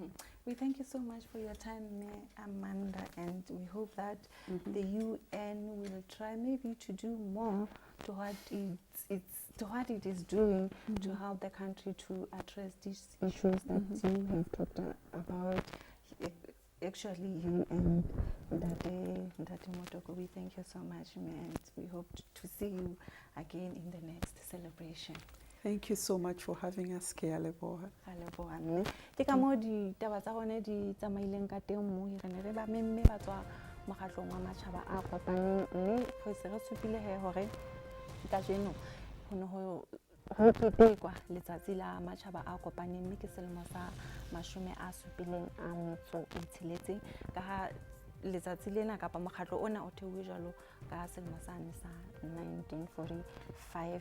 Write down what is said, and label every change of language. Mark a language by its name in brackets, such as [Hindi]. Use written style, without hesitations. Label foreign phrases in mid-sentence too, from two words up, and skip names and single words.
[English] We thank you so much for your time, Amanda, and we hope that the UN will try maybe to do more to what it is doing to help the country to address these issues that you have talked about. Actually, you and Dr. Motoko, we thank you so much, and we hope to see you again in the next celebration. Thank you so much for having us, Malehloa. Malehloa. [Southern Sotho] Ke ka mo di taba tsa rona di tsamaileng ka teng mo re ne re ba memme ba tswa mokgatlong wa matjhaba a kopaneng, mme go se re supile he hore ka jeno ho no ho ketekwa letsatsi la matjhaba a kopaneng, mme ke selemo sa 76 ka ha letsatsi lena kapa mokgatlo ona o theuwe jalo ka selemo sa 1945.